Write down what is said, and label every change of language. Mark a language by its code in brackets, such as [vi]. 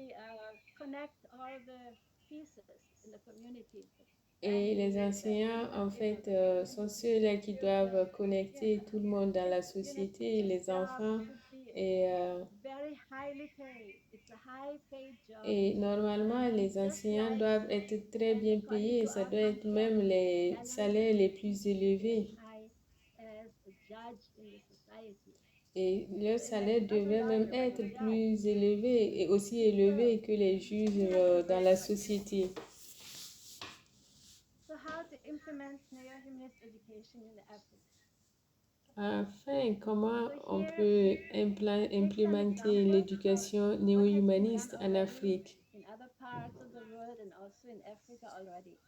[en] really connect all the pieces in the community. [fr] Et les enseignants, en fait, sont ceux-là qui doivent connecter tout le monde dans la société, les enfants. Et, [en] Very highly paid. It's a high paid job. [fr] et normalement, les enseignants doivent être très bien payés. Ça doit être même les salaires les plus élevés. [en] High as a judge in the society. [fr] Et leur salaire devrait même être plus élevé et aussi élevé que les juges dans la société. [en] So how to implement neo-humanist education in Africa? [fr] Enfin, comment on peut implémenter l'éducation néo-humaniste en Afrique? [en] In other parts of the world and also in Africa already.